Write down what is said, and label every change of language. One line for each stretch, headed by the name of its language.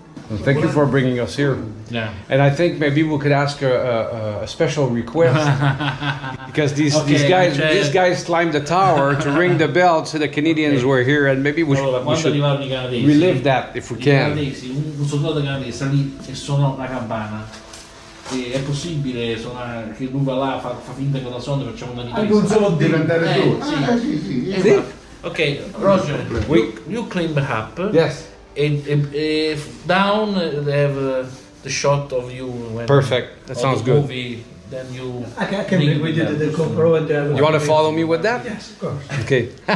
English: Well, thank you for bringing us here. Yeah. And I think maybe we could ask a special request because these guys climbed the tower to ring the bell so the Canadians were here, and maybe we should relive that if we can.
Italian: Un soldato canadese salì e suonò la campana. E è possibile che lui va là, fa finta che la suona, facciamo una ripresa. Anche un solo deve andare giù. Sì.
English: Ok, Roger, you climb up. Yes. Down they have the shot of you when Perfect. That sounds good. Movie, then you I can bring with you the GoPro and the... You want to follow me with that? Yes, of course. Okay.